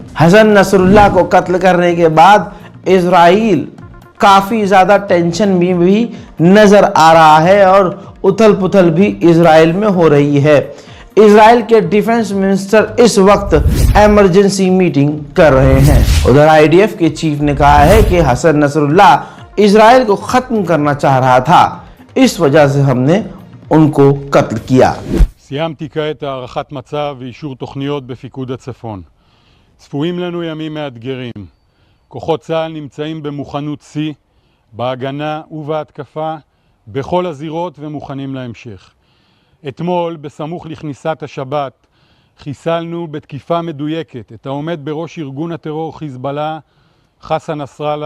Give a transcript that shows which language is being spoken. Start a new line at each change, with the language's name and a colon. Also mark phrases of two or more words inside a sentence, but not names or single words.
Hindi: हसन नसरुल्लाह को कत्ल करने के बाद इजराइल काफ़ी ज़्यादा टेंशन में भी नज़र आ रहा है और उथल पुथल भी इजराइल में हो रही है। इजराइल के
English: defense minister
Hindi: इस वक्त
English: emergency meeting
Hindi: कर रहे हैं। उधर आईडीएफ के चीफ ने कहा है कि हसन नसरुल्लाह इजराइल को ख़त्म करना चाह रहा था, इस वजह से हमने उनको कत्ल किया।
Hebrew: סיימתי כעת הערכת מצב ואישור תוכניות בפיקוד הצפון. צפויים לנו ימים מאתגרים. כוחות צה"ל נמצאים במוכנות שיא, בהגנה ובהתקפה, בכל הזירות ומוכנים להמשך. אתמול, בסמוך לכניסת השבת, חיסלנו בתקיפה מדויקת את העומד בראש ארגון הטרור חיזבאללה, חסן נסראללה.